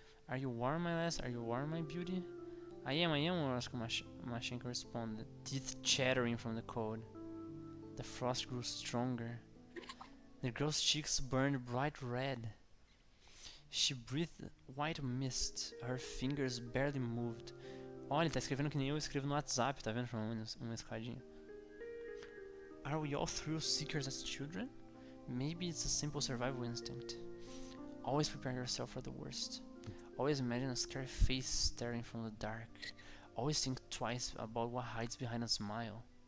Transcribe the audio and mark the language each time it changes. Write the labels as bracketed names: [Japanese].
[English] Are you warm, my lass? Are you warm, my beauty? I am, Morosko, Mashenko responded, teeth chattering from the cold. The frost grew stronger. The girl's cheeks burned bright red. She breathed white mist. Her fingers barely moved. [Portuguese] Olha, ele tá escrevendo que nem eu escrevo no WhatsApp, tá vendo? Uma escadinha. [English] Are we all thrill seekers as children? Maybe it's a simple survival instinct. Always prepare yourself for the worst. Always imagine a scary face staring from the dark. Always think twice about what hides behind a smile.